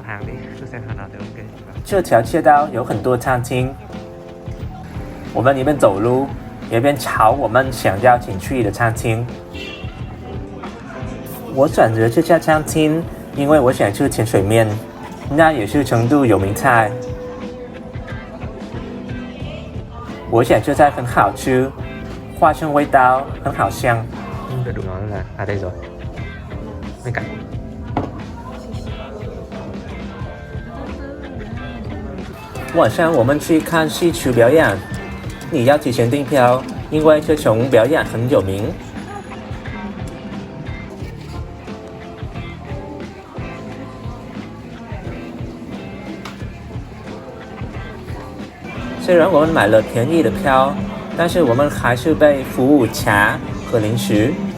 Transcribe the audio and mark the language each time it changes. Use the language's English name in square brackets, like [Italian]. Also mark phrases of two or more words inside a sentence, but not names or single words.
[Chinese] 这条街道有很多餐厅，我们一边走路，一边朝我们想要进去的餐厅。我选择这家餐厅，因为我想吃甜水面，那也是成都有名菜。我想这菜很好吃，花生味道很好香。 [Vietnamese] Được đúng nói là à đây rồi. Bên cạnh. [Chinese] 晚上我们去看戏曲表演，你要提前订票，因为这种表演很有名。虽然我们买了便宜的票，但是我们还是被服务茶和零食。